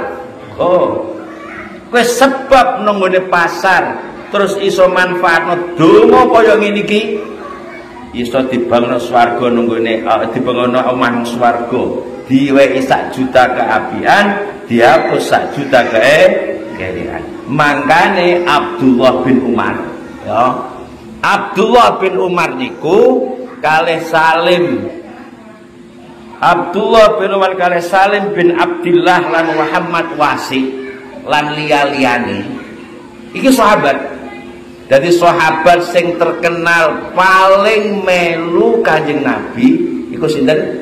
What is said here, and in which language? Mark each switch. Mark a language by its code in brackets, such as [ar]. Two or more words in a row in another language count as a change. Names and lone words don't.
[jv] Kowe sebab nang ngene pasar terus iso manfaatno donga kaya ngene iki. Iso dibangun swarga nang ngene dibangun omah swarga. Diwehi 1 juta keapian, dihapus 1 juta keelian. Mangkane Abdullah bin Umar, ya. Abdullah bin Umar niku kalih Salim. Abdullah bin Umar kalih Salim bin Abdillah lan Muhammad Wasi lan liya-liyane. Iki sahabat. Jadi sahabat sing terkenal paling melu Kanjeng Nabi iku sinten?